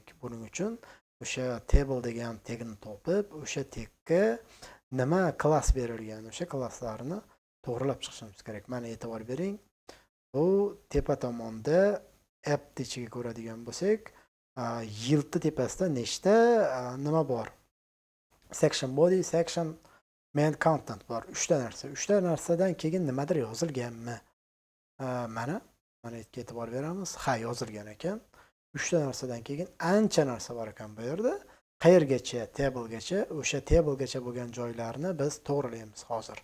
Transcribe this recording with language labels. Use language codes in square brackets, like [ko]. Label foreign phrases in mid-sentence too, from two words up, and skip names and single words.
[uz] Buning uchun o'sha table degan tagni topib, o'sha tagga nima klass berilgan, o'sha klasslarni to'g'rilab chiqishimiz kerak. Mana e'tibor bering. Bu tepa tomonda app ichiga ko'radigan bo'lsak, yiltni tepasida nechta nima bor? [en] Section body, section main content bor. [uz] 3 ta narsa. 3 ta narsadan keyin nimadir yozilganmi? Mana e'tibor beramiz. Ha, yozilgan ekan. 3 ta narsadan keyin ancha narsa bor ekan bu yerda. Qayergacha? Tablegacha. O'sha tablegacha bo'lgan joylarni biz to'g'rilaymiz hozir.